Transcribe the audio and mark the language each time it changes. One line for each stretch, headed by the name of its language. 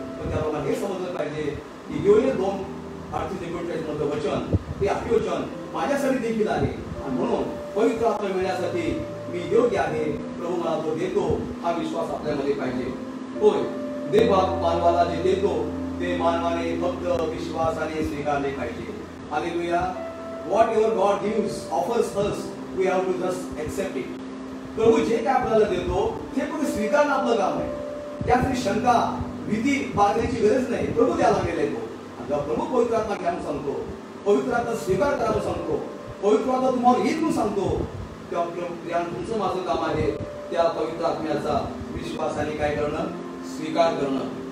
Marathi: पण त्या लोकांना हे समजलं पाहिजे की योएल 2:38 मधलं वचन हे अभिवचन माझ्यासाठी देखील आहे. आणि म्हणून पवित्र आत्मा मिळण्यासाठी मी योग्य आहे, प्रभू मला तो देतो, हा विश्वास आपल्यामध्ये पाहिजे. होय, देव मानवाला जे देतो ते मानवाने फक्त विश्वासाने स्वीकारले पाहिजे. Hallelujah.
English: Whatever God gives, offers us, we have to just accept it.
Marathi: प्रभू जे काय आपल्याला देतो ते फक्त स्वीकारणं आपलं काम आहे. त्यासाठी शंका भीती बाळगण्याची गरज नाही. प्रभू द्यायला गेले तो. आणि प्रभू पवित्र आत्मा घ्यायला सांगतो, पवित्र आत्मा स्वीकार करायला सांगतो, पवित्र आत्मा तुम्हाला येत म्हणून सांगतो, तेव्हा तुमचं माझं काम आहे त्या पवित्र आत्म्याचा विश्वासाने काय करणं, स्वीकार करणं.